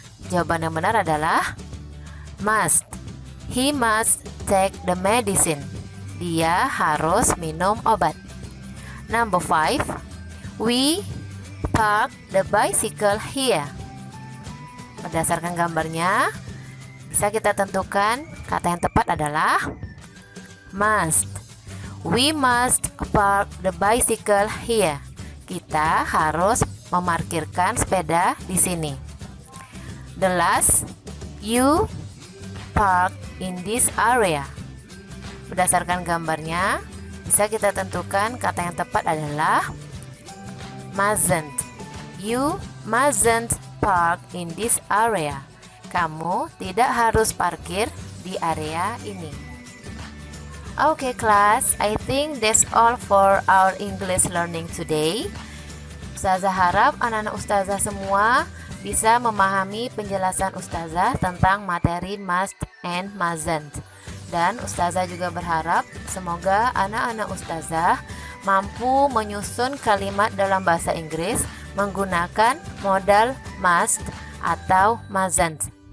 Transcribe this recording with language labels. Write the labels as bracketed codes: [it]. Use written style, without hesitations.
[id] Jawaban yang benar adalah must. [en] He must take the medicine. [id] Dia harus minum obat. [en] Number 5, we park the bicycle here. [id] Berdasarkan gambarnya, bisa kita tentukan kata yang tepat adalah must. [en] We must park the bicycle here. [id] Kita harus memarkirkan sepeda di sini. [en] The last, you park in this area. [id] Berdasarkan gambarnya, bisa kita tentukan kata yang tepat adalah mustn't. [en] You mustn't park in this area. [id] Kamu tidak harus parkir di area ini. [en] Okay class, I think that's all for our English learning today. [id] Ustazah harap anak-anak ustazah semua bisa memahami penjelasan ustazah tentang materi must and mustn't. Dan ustazah juga berharap semoga anak-anak ustazah mampu menyusun kalimat dalam bahasa Inggris menggunakan modal must atau mustn't.